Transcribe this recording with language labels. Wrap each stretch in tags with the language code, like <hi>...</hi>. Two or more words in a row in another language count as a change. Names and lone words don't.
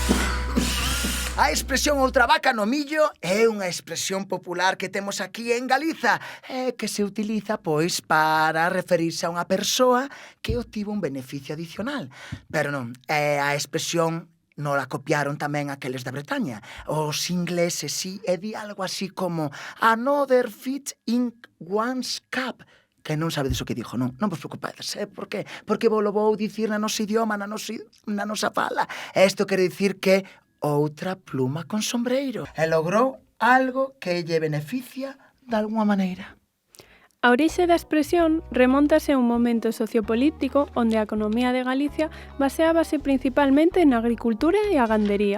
<gl>A expresión outra vaca no millo é unha expresión popular que temos aquí en Galiza que se utiliza, pois, para referirse a unha persoa que obtivo un beneficio adicional. Pero non, a expresión non la copiaron tamén aqueles da Bretaña. Os ingleses, sí, e di algo así como</gl> <en>another fit in one's cup,</en> <gl>que non sabedes o que dixo, non vos preocupades, por qué? Porque vou dicir na nosa idioma, na nosa fala. Isto quere dicir que outra pluma con sombreiro. E logrou algo que lle beneficia de alguma maneira. A orixe da expresión remóntase a un momento sociopolítico onde a economía de Galicia baseábase principalmente na agricultura e a gandería.</gl>